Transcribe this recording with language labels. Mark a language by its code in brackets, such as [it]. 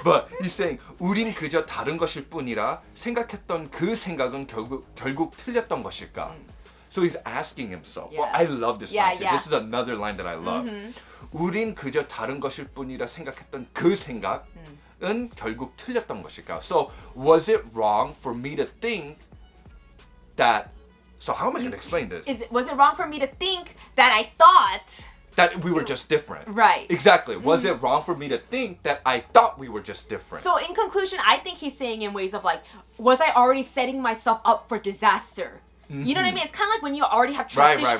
[en] But he's saying [ko] 우린 그저 다른 것일 뿐이라 생각했던 그 생각은 결국 틀렸던 것일까? [en] So he's asking himself. Well, I love this line too. This is another line that I love. [ko] 우린 그저 다른 것일 뿐이라 생각했던 그 생각은 결국 틀렸던 것일까? [en] So was it wrong for me to think that So how am I going to explain this? Was it wrong for me to think that I thought that we were just different? Right. Exactly. Was it wrong for me to think that I thought we were just different? So in conclusion, I think he's saying in ways of like, was I already setting myself up for disaster? You know what I mean? It's kind of like when you already have trust issues.